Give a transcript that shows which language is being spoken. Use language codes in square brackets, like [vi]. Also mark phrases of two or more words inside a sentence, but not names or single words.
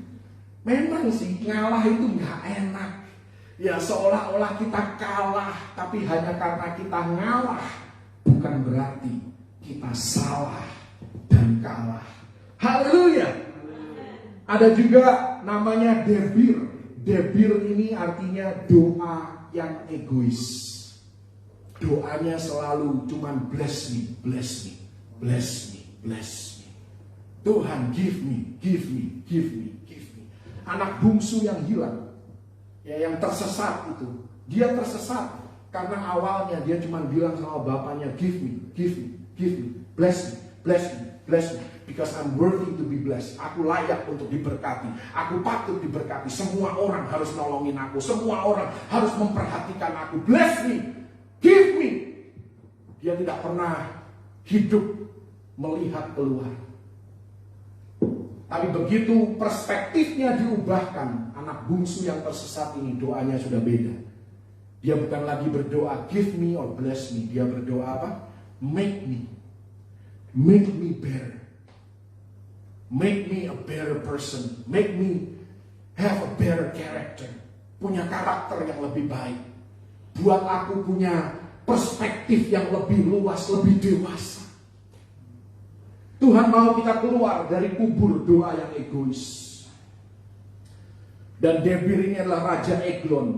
[id] Memang sih ngalah itu gak enak. Ya seolah-olah kita kalah, tapi hanya karena kita ngalah bukan berarti kita salah dan kalah. Haleluya. Ada juga namanya debir. Debir ini artinya doa yang egois. Doanya selalu cuman [en] bless me, bless me, bless me, bless me. Tuhan give me, give me, give me, give me. [id] Anak bungsu yang hilang, ya yang tersesat itu, dia tersesat Karena awalnya dia cuma bilang sama bapaknya, [en] give me, give me, give me, bless me, bless me, bless me. Because I'm worthy to be blessed. [id] Aku layak untuk diberkati. Aku patut diberkati. Semua orang harus nolongin aku. Semua orang harus memperhatikan aku. [en] Bless me, give me. [id] Dia tidak pernah hidup melihat keluar. Tapi begitu perspektifnya diubahkan, anak bungsu yang tersesat ini doanya sudah beda. Dia bukan lagi berdoa [en] give me or bless me. [id] Dia berdoa apa? [en] Make me better. Make me a better person. Make me have a better character. [id] Punya karakter yang lebih baik. Buat aku punya perspektif yang lebih luas, lebih dewasa. Tuhan mau kita keluar dari kubur doa yang egois. Dan Debir ini adalah Raja Eglon.